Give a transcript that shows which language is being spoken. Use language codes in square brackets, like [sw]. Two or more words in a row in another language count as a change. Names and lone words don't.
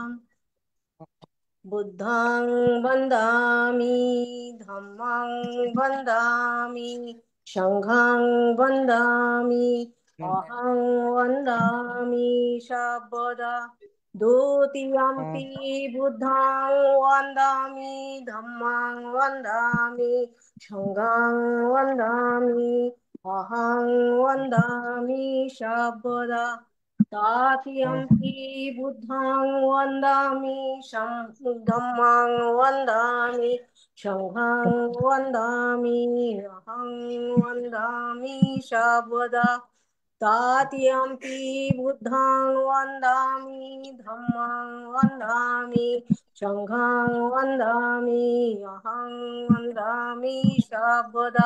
[pi] বুদ্ধং বন্দামি ধম্মং বন্দামি সংঘং বন্দামি অহং বন্দামি সর্বদা। দ্বিতীয়ম্পি বুদ্ধং বন্দামি ধম্মং বন্দামি সংঘং বন্দামি অহং বন্দামি সর্বদা। तातियम्पि बुद्धं वन्दामि धम्मं वन्दामि संघं वन्दामि अहं वन्दामि सर्वदा। तातियम्पि बुद्धं वन्दामि धम्मं वन्दामि संघं वन्दामि अहं वन्दामि सर्वदा।